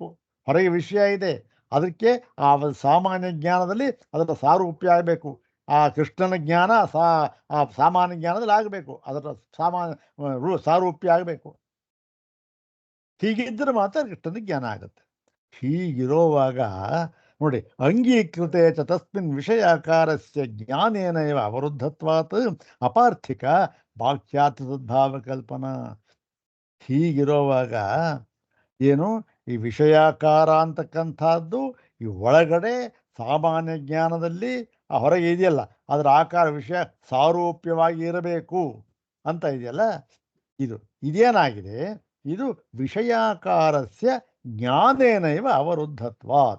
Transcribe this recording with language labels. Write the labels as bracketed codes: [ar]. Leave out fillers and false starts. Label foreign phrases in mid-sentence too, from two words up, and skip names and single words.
[kn] ಹೊರಗೆ ವಿಷಯ ಇದೆ, ಅದಕ್ಕೆ ಆ ಸಾಮಾನ್ಯ ಜ್ಞಾನದಲ್ಲಿ ಅದರ ಸಾರೂಪ್ಯ ಆಗಬೇಕು. ಆ ಕೃಷ್ಣನ ಜ್ಞಾನ ಆ ಸಾಮಾನ್ಯ ಜ್ಞಾನದಲ್ಲಿ ಆಗಬೇಕು, ಅದರ ಸಾರೂಪ್ಯ ಆಗಬೇಕು. ಹೀಗಿದ್ದರೆ ಮಾತ್ರ ಕೃಷ್ಣನ ಜ್ಞಾನ ಆಗುತ್ತೆ. ಹೀಗಿರೋವಾಗ ನೋಡಿ, [sa] ಅಂಗೀಕೃತೆ ಚ ತಸ್ಮಿನ್ ವಿಷಯಾಕಾರಸ್ಯ ಜ್ಞಾನೇನ ಇವ ಅವರುದ್ಧತ್ವಾತ್ ಅಪಾರ್ಥಿಕ ವಾಕ್ಯಾರ್ಥ ಸದ್ಭಾವ ಕಲ್ಪನಾ. [kn] ಹೀಗಿರೋವಾಗ ಏನು, ಈ ವಿಷಯಾಕಾರ ಅಂತಕ್ಕಂಥದ್ದು ಈ ಒಳಗಡೆ ಸಾಮಾನ್ಯ ಜ್ಞಾನದಲ್ಲಿ ಆ ಹೊರಗೆ ಇದೆಯಲ್ಲ ಅದರ ಆಕಾರ ವಿಷಯ ಸಾರೂಪ್ಯವಾಗಿ ಇರಬೇಕು ಅಂತ ಇದೆಯಲ್ಲ, ಇದೇನಾಗಿದೆ, ಇದು [sa] ವಿಷಯಾಕಾರಸ್ಯ ಜ್ಞಾನೇನೈವ ಅವರುದ್ಧತ್ವಾತ್.